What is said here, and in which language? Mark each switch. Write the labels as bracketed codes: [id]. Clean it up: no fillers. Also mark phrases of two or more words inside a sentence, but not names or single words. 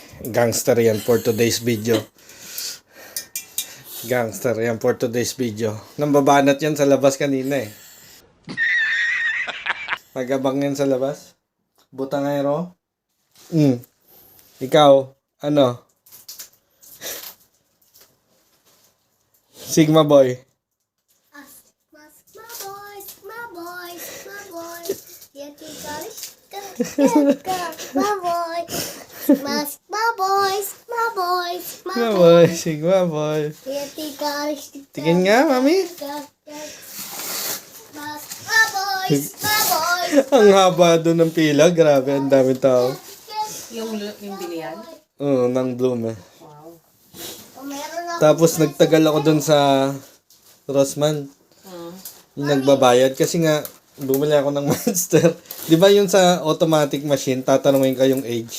[en] Gangster yan for today's video. Gangster yan for today's video. [tl] Nambabanat yan sa labas kanina eh. Pagabang yan sa labas. Butangero. Ikaw, ano? [en] Sigma boy. My boys, my boys, my boys. Yeti kalish my boy. My boys, my boys, my Sigma boys. boy, Sigma boy. Yeti kalish [tl] Tingin nga, mami. [en] My boys, my boys. [tl] Ang haba doon ng pila. Grabe, ang daming tao. Yung bilian? Oo, ng bloom eh. Wow. Meron ako Tapos nagtagal ako doon sa Rossman. Oh. Yung nagbabayad. Kasi nga, bumili ako ng Monster. Di ba yung sa [en] automatic machine, [tl] tatanungin ka yung age.